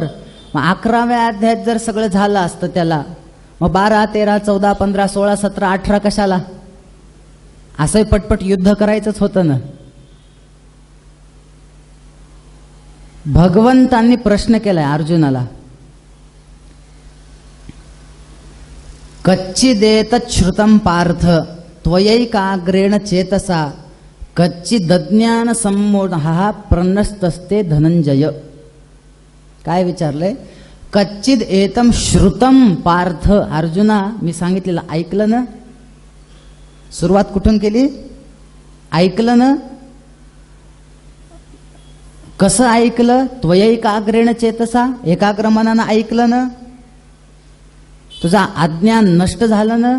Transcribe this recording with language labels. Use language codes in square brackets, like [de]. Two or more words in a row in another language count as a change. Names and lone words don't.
[mr] मग 11व्या अध्यायात जर सगळं झालं असतं त्याला, मग 12, 13, 14, 15, 16, 17, 18 कशाला? असंही पटपट युद्ध करायचंच होतं ना. भगवंतांनी प्रश्न केलाय अर्जुनाला, [sa] कच्चिदेत श्रुतं पार्थ त्वयैकाग्रेण चेतसा कच्चिदज्ञान सम्मोहः प्रनस्तस्ते धनंजय. [mr] काय विचारलंय? [sa] कच्चिद एतम श्रुतम पार्थ. [mr] अर्जुना, मी सांगितलेलं ऐकलं ना? सुरुवात कुठून केली? ऐकलं ना? कसं ऐकलं? [sa] त्वयैकाग्रेण चेतसा, [mr] एकाग्र मनानं ऐकलं ना? तुझा अज्ञान नष्ट झालं ना?